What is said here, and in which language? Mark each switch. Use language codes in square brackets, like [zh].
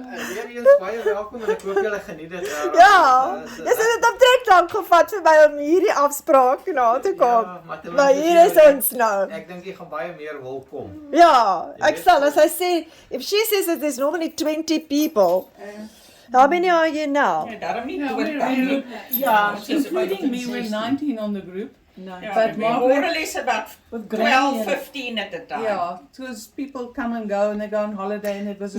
[af] Weer eens baie welkom en ek hoop julle geniet dit. Ja, dis het omtrent lank gevat vir my om hierdie afspraak na te kom. Maar hier is ons nou. Ek dink jy gaan baie meer wil kom. Ja, ek sal, [en] as I say, if she says that there's normally 20 people, how many are you now? [af] Daarom nie dood. [en] Yeah, including me, we're 19 on the group. But more or less about 12, 15 at a time. Yeah, because people come and go and they go on holiday and it was a